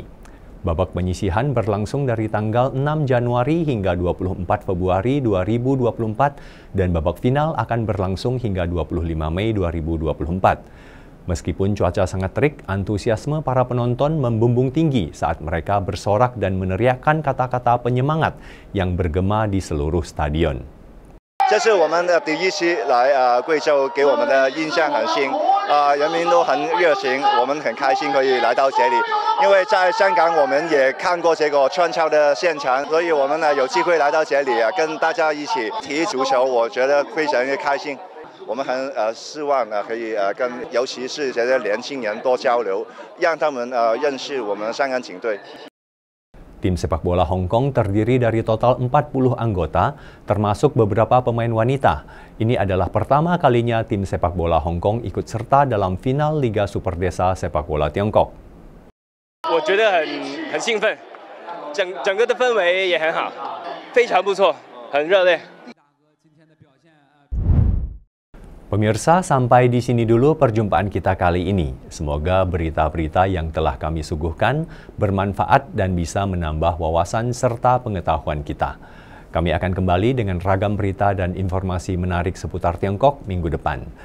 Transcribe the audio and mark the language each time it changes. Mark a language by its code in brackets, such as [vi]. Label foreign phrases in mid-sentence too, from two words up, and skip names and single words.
[id] Babak penyisihan berlangsung dari tanggal 6 Januari hingga 24 Februari 2024 dan babak final akan berlangsung hingga 25 Mei 2024. Meskipun cuaca sangat terik, antusiasme para penonton membumbung tinggi saat mereka bersorak dan meneriakkan kata-kata penyemangat yang bergema di seluruh stadion. [zh] 这是我们的第一期来贵州，给我们的印象很新，人民都很热情，我们很开心可以来到这里。因为在香港我们也看过这个川超的现场，所以我们呢有机会来到这里跟大家一起踢足球，我觉得非常的开心。我们很希望可以跟尤其是这些年轻人多交流，让他们认识我们香港警队。 [id] Tim sepak bola Hong Kong terdiri dari total 40 anggota, termasuk beberapa pemain wanita. Ini adalah pertama kalinya tim sepak bola Hong Kong ikut serta dalam final Liga Super Desa Sepak Bola Tiongkok. [zh] 我觉得很兴奋，整个的氛围也很好，非常不错，很热烈。 [id] Pemirsa, sampai di sini dulu perjumpaan kita kali ini. Semoga berita-berita yang telah kami suguhkan bermanfaat dan bisa menambah wawasan serta pengetahuan kita. Kami akan kembali dengan ragam berita dan informasi menarik seputar Tiongkok minggu depan.